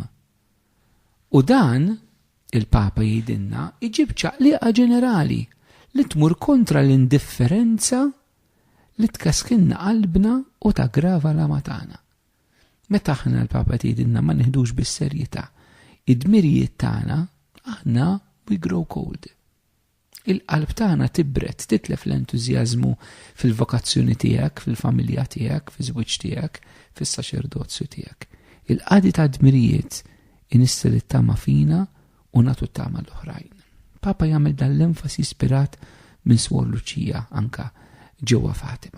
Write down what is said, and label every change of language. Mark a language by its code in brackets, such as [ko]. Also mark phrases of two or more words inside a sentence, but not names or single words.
[mt] U dan, il-Papa jgħidilna, iġib ċaqliqa ġenerali li tmur kontra l-indifferenza li tkaskinna qalbna u taggrava l-ama tagħna. Meta aħna l-Papa jgħidilna ma nieħdux bis-serjetà id-dmirijiet tagħna, aħna [en] we grow cold. [mt] Il-qalb tagħna tibret, titlef l-entużjażmu fil-vokazzjoni tiegħek, fil-familja tiegħek, fiż-żwieġ tiegħek, fis-saċerdozzju tiegħek. Il-qadi ta' dmirijiet inissel it-tama fina u nagħtu t-tama l-oħrajn. Papa jagħmel dan l-enfasi ispirat minn Swor Luċija anka ġewwa Fatima.